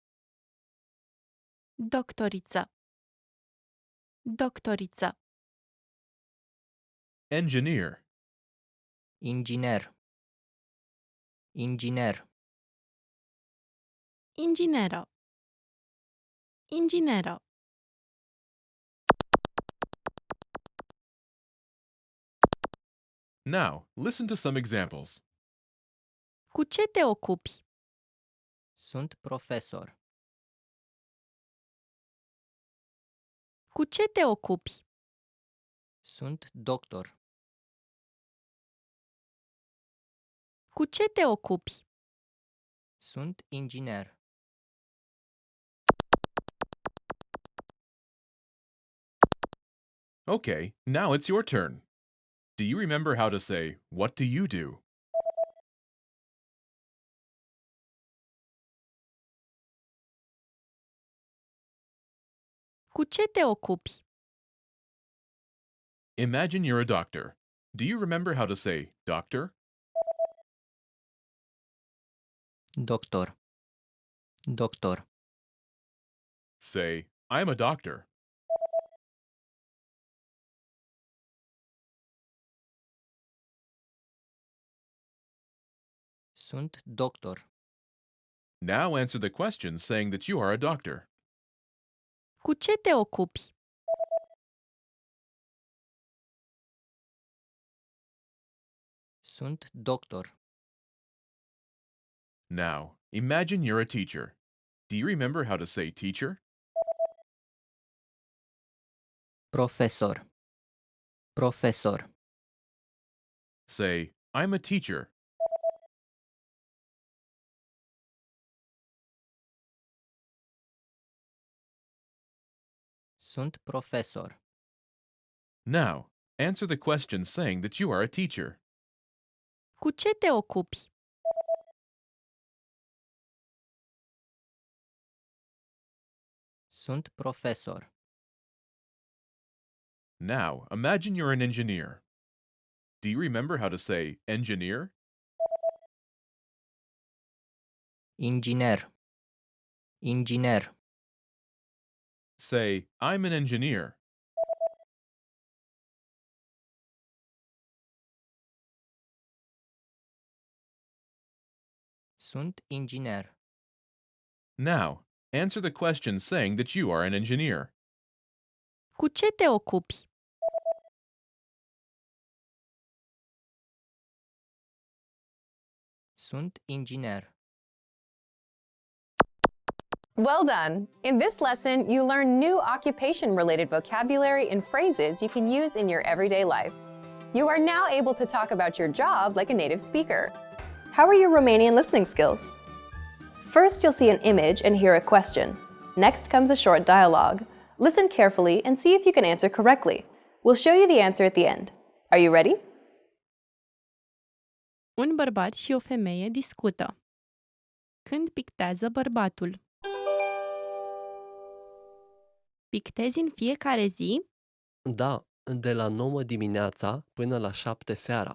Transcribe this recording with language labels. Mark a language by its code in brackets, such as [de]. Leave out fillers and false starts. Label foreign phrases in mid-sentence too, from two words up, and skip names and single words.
[ro] Doctoriță. Doctoriță. [en] Engineer. [ro] Inginer. Inginer. Ingineră. Ingineră. [en] Now, listen to some examples. [ro] Cu ce te ocupi? Sunt profesor. Cu ce te ocupi? Sunt doctor. Cu ce te ocupi? Sunt inginer. [en] Okay, now it's your turn. Do you remember how to say, "What do you do?" [ro] Cu ce te ocupi? [en] Imagine you're a doctor. Do you remember how to say, "Doctor"? [ro] Doctor. Doctor. [en] Say, "I'm a doctor." [ro] Sunt doctor. [en] Now answer the question saying that you are a doctor. [ro] Cu ce te ocupi? Sunt doctor. [en] Now, imagine you're a teacher. Do you remember how to say teacher? [ro] Profesor. Profesor. [en] Say, "I'm a teacher." [ro] Sunt profesor. [en] Now, answer the question saying that you are a teacher. [ro] Cu ce te ocupi? Sunt profesor. [en] Now, imagine you're an engineer. Do you remember how to say engineer? [ro] Inginer. Inginer. [en] Say, "I'm an engineer." [ro] Sunt inginer. [en] Now, answer the question saying that you are an engineer. [ro] Cu ce te ocupi? Sunt inginer. [en] Well done! In this lesson, you learn new occupation-related vocabulary and phrases you can use in your everyday life. You are now able to talk about your job like a native speaker. How are your Romanian listening skills? First, you'll see an image and hear a question. Next comes a short dialogue. Listen carefully and see if you can answer correctly. We'll show you the answer at the end. Are you ready? [ro] Un bărbat și o femeie discută. Când pictează bărbatul? Pictezi în fiecare zi? Da, de la 9 dimineața până la 7 seara.